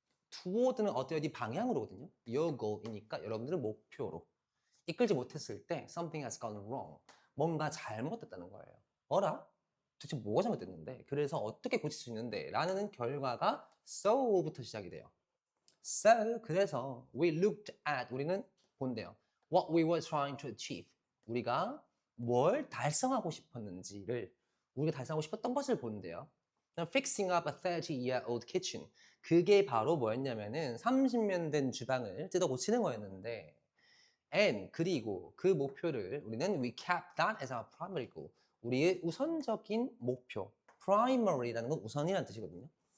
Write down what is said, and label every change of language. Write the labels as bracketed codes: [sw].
[ko] toward는 어디 방향으로거든요. your goal이니까 여러분들은 목표로 이끌지 못했을 때 [en] something has gone wrong [ko] 뭔가 잘못됐다는 거예요. 어라? 도대체 뭐가 잘못됐는데? 그래서 어떻게 고칠 수 있는데? 라는 결과가 so부터 시작이 돼요. [en] So [ko] 그래서 [en] we looked at [ko] 우리는 본대요. [en] What we were trying to achieve [ko] 우리가 뭘 달성하고 싶었는지를 우리가 달성하고 싶었던 것을 본대요. [en] Fixing up a 30-year-old kitchen [ko] 그게 바로 뭐였냐면은 30년 된 주방을 뜯어 고치는 거였는데 and 그리고 그 목표를 우리는 [en] we kept that as our primary goal [ko] 우리의 우선적인 목표 primary라는 건 우선이라는 뜻이거든요.